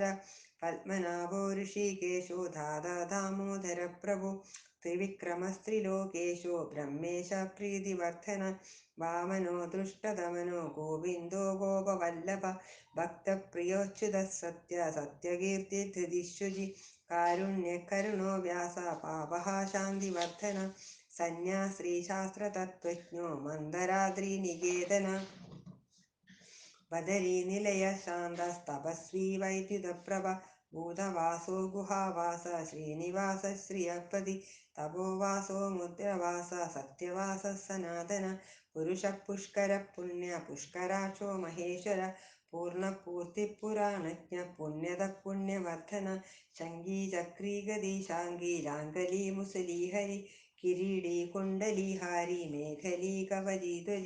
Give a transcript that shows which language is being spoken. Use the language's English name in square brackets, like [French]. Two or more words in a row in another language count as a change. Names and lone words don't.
[Sanskrit] പത്മനാഭോ ഋഷികേശോ ധാതാ ദാമോദര പ്രഭു ത്രിവിക്രമസ്ത്രിലോകേശോ ബ്രഹ്മേശ പ്രീതിവർദ്ധന വാമനോ ദുഷ്ടതമനോ ഗോവിന്ദോ ഗോപവല്ലഭ ഭക്തപ്രിയോച്യുത സത്യ സത്യകീർത്തി ധൃതിശുചി കാരുണ്യകരുണോ വ്യാസ പാപഃ ശാന്തിവർദ്ധന സന്യാസ്ത്രീ ശാസ്ത്രതത്വജ്ഞോ മന്ദരാദ്രി നികേതന ബദരീ നിലയ ശാന്തസ്തപസ്വീ വൈദ്യുതപ്രഭ ഭൂതവാസോ ഗുഹാവാസ ശ്രീനിവാസ ശ്രിയപതി തപോവാസോ മുദ്രവാസ സത്യവാസ സനാതന पुरुषः पुष्करः पुण्य पुष्कराक्षो महेश्वर पूर्णपूर्तिपुराणज्ञ पुण्यदः पुण्यवर्धन शङ्गी चक्री गदी शाङ्गी लाङ्गली मुसली हरि किरीडी कुण्डलीहारी मेखली कवची ध्वजी